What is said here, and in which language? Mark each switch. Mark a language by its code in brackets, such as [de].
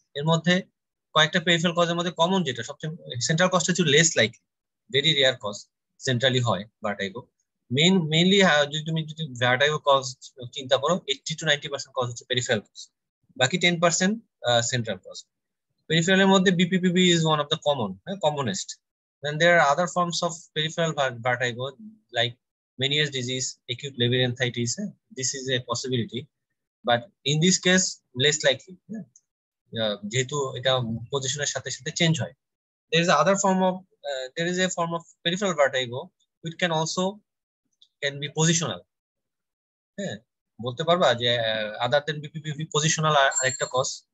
[bn] এর মধ্যে কয়েকটা পেরিফেরাল কজের মধ্যে কমন যেটা সবচেয়ে, সেন্ট্রাল কজটা হচ্ছে less likely, very rare cause centrally হয় ভার্টাইগো। মেইনলি যদি তুমি ভার্টাইগো কজ চিন্তা করো 80 to 90% কজ হচ্ছে পেরিফেরাল কজ, বাকি 10% সেন্ট্রাল কজ। পেরিফেরালের মধ্যে [en] BPPV is one of the commonest. Then there are other forms of peripheral vertigo like Meniere's disease, acute labyrinthitis. This is a possibility, but in this case less likely. [bn] যেহেতু এটা পজিশনের সাথে সাথে change হয়। [en] There is a form of peripheral vertigo which can be positional. [bn] হ্যাঁ, বলতে পারবা যে [en] other than BPPV positional [bn] আরেকটা কজ?